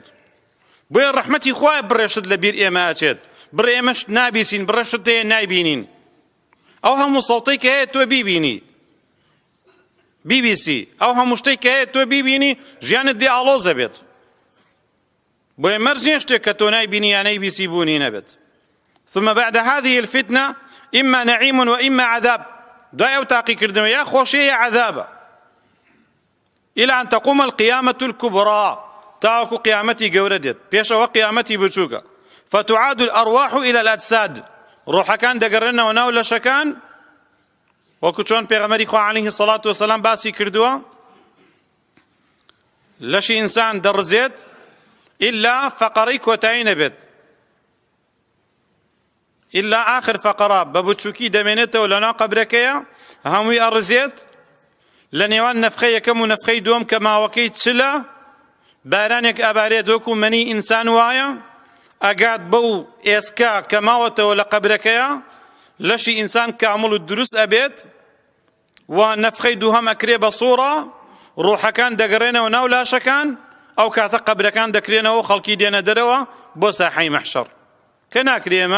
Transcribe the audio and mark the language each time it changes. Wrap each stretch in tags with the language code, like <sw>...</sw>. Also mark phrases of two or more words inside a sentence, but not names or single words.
<ckb>بۆیە ڕەحمەتی خوایە بڕێشت لەبیر ئێمە ئەچێت، بڕێ ئێمەش نابیسین، بڕێشت هەیە نایبینین. ئەو هەموو سەڵتەی کە هەیە تۆ بیبینی BBC، ئەو هەموو شتێک کە هەیە تۆ بیبینی ژیانت دێ ئاڵۆزە بێت. بۆیە مەرج نییە شتێک کە تۆ نایبینی یان نەیبیسی بوونی نەبێت.</ckb> <ar>ثم بعد هذه الفتنة إما نعيم وإما عذاب.</ar> <ckb>دوای ئەو تاقیکردنەوە یا خۆشیە یا عەذابە</ckb> <ar>إلى أن تقوم القيامة الكبرى،</ar> <ckb>تاوەکو قیامەتی گەورە دێت، پێشەوە قیامەتی بچووکە.</ckb> <ar>فتعاد الأرواح إلى الأجساد،</ar> <ckb>ڕۆحەکان دەگەڕێنەوە ناو لەشەکان وەکو چۆن پێغەمبەری خوا</ckb> <ar>عليه الصلاة والسلام</ar> <ckb>باسی کردووە. لەشی ئینسان دەڕزێت إلا فەقەرەی کۆتایی نەبێت،</ckb> <ar>إلا آخر</ar> <ckb>فەقەرە بە بچووکی دەمێنێتەوە لەناو قەبرەکەیە، هەمووی ئەڕزێت. لە نێوان نەفخەی یەکەم و نەفخەی دووەم کە ماوەکەی چلە بارانێک ئەبارێت وەکو مەنی ئینسان وایە، ئەگات بەو ئێسکا کە ماوەتەوە لە قەبرەکەیە لەشی ئینسان کامڵ و دروست ئەبێت و نەفخەی دووهەم ئەکرێ بە سوورە، ڕۆحەکان دەگەڕێنەوە ناو لاشەکان، ئەو کاتە قەبرەکان دەکرێنەوە، خەڵکی دێنە دەرەوە بۆ ساحەی مەحشەر کە ناکرێمە.</ckb>